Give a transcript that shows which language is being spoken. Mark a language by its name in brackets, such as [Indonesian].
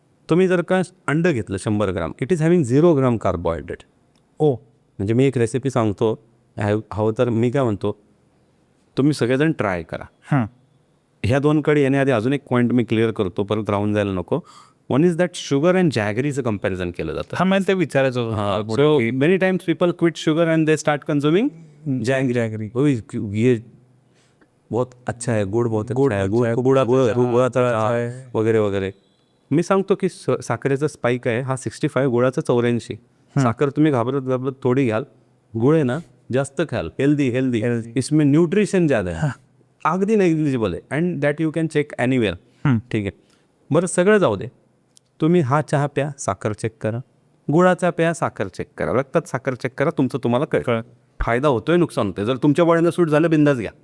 [Marathi] तुम्ही जर का अंड घेतलं 100 ग्राम, [English] It is having 0 gram carbohydrate. [Marathi] ओ. म्हणजे मी एक रेसिपी सांगतो, हवं तर मी काय म्हणतो, तुम्ही सगळेजण ट्राय करा. ह्या दोनकडे येण्याआधी अजून एक पॉईंट मी क्लिअर करतो, परत राहून जायला नको. [English] one is that sugar and जॅगरीचं comparison [Marathi] केलं जातं. हा, मला ते विचारायचं होतं. [English] So many times people quit sugar and they start consuming jaggery. [Hindi] ये बहुत अच्छा है, गुड़ बहुत अच्छा है, [Marathi] गुळाचा वगैरे वगैरे. मी सांगतो की साखरेचा स्पाइक आहे हा 65, गुळाचा 84. साखर तुम्ही घाबरत थोडी घ्याल, गुळ आहे ना जास्त खाल. [Hindi] हेल्दी इसमें न्यूट्रिशन ज़्यादा है. [Marathi] अगदी नेग्लिजिबल आहे. [English] And that you can check anywhere. [Marathi] ठीक आहे, बरं सगळं जाऊ दे. तुम्ही हा चहा प्या, साखर चेक करा. गुळाचा प्या, साखर चेक करा. रक्तात साखर चेक करा. तुम्हाला कळेल फायदा होतोय, नुकसान होतोय. जर तुमच्या बॉडीला सूट झालं, बिंदास घ्या.